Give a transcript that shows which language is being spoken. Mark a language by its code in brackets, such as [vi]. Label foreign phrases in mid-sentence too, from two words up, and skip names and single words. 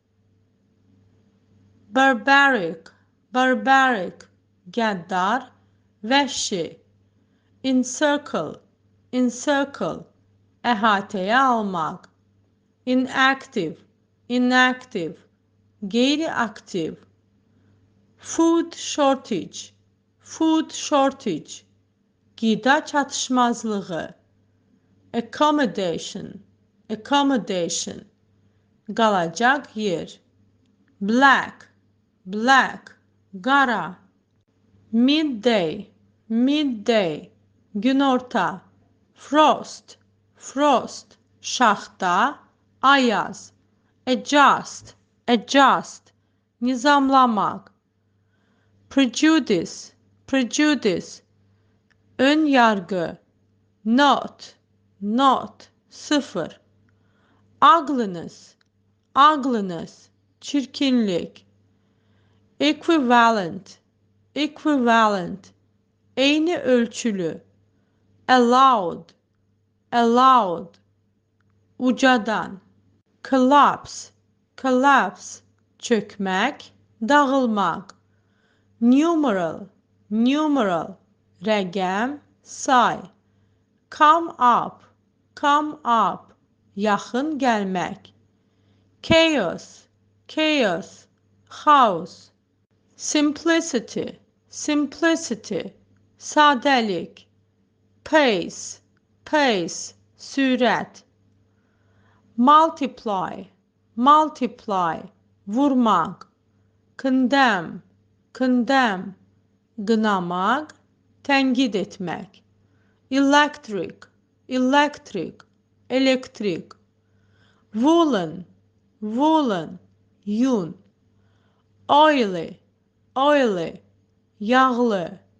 [en] barbaric, barbaric, [az] qəddar, vəhşi, [en] encircle, encircle, [az] əhatəyə almaq. [en] Inactive, inactive, qeyri-aktiv. Food shortage, food shortage, [az] qida çatışmazlığı. [en] Accommodation, accommodation, [az] qalacaq yer. [en] Black, black, qara. Midday, midday, günorta. Frost, frost, [az] şaxta, ayaz. [en] Adjust, adjust, nizamlamaq. Prejudice, prejudice, [az] ön yargı. [en] Not, not, sıfır. Ugliness, ugliness, çirkinlik. Equivalent, equivalent, [az] eyni ölçülü. [en] Allowed, allowed, ucadan. Collapse, collapse, [az] çökmek, dağılmaq. [en] Numeral, numeral, rəqəm, [az] say. [en] Come up, come up, [az] yaxın gəlmək. [en] Chaos, chaos, xaos. Simplicity, simplicity, sadəlik. Pace, pace, sürət. Multiply, multiply, vurmaq. Condemn, condemn, [az] qınamaq, tənqid etmək. [en] Electric, electric, [az] elektrik. [en] Woolen, woolen, yun. Oily, oily, yağlı.